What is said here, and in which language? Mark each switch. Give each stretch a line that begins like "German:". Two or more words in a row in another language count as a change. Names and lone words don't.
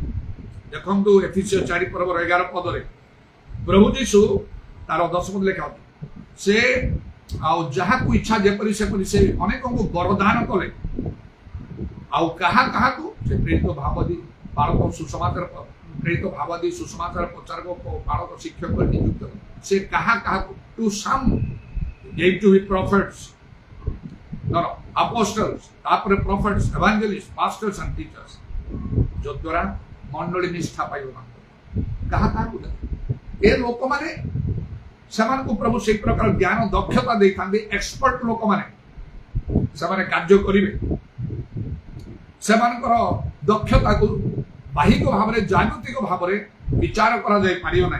Odia: ଦେଖନ୍ତୁ ଏଫିସିଓ 4 ପର୍ବର 11 ପଦରେ ପ୍ରଭୁ ଯୀଶୁ ତାର 10 ପଦ ଲେଖା ଅଛି, ସେ ଆଉ ଯାହାକୁ ଇଚ୍ଛା ଯେପରି ସେପରି ସେ ଅନେକଙ୍କୁ ବରଦାନ କଲେ। ଆଉ କାହାକୁ ସେ ପ୍ରେରିତ ଭାବବାଦୀ ବାଳକ ସୁସମାଚାର ପ୍ରେରିତ ଭାବବାଦୀ ସୁସମାଚାର ପ୍ରଚାରକ ବାଳକ ଶିକ୍ଷକ ନିଯୁକ୍ତ କଲେ। ସେ କାହାକୁ
English: to some gave to be prophets, no apostles, ତାପରେ prophets, evangelists, pastors and teachers,
Odia: ଯଦ୍ୱାରା ମଣ୍ଡଳୀ ନିଷ୍ଠା ପାଇବ। କାହାକୁ ଏ ଲୋକମାନେ ସେମାନଙ୍କୁ ପ୍ରଭୁ ସେଇ ପ୍ରକାର ଜ୍ଞାନ ଦକ୍ଷତା ଦେଇଥାନ୍ତି। ଏକ୍ସପର୍ଟ ଲୋକମାନେ ସେମାନେ କାର୍ଯ୍ୟ କରିବେ। ସେମାନଙ୍କର ଦକ୍ଷତାକୁ ବାହିକ ଭାବରେ, ଜାଗତିକ ଭାବରେ ବିଚାର କରାଯାଇ ପାରିବ ନାହିଁ।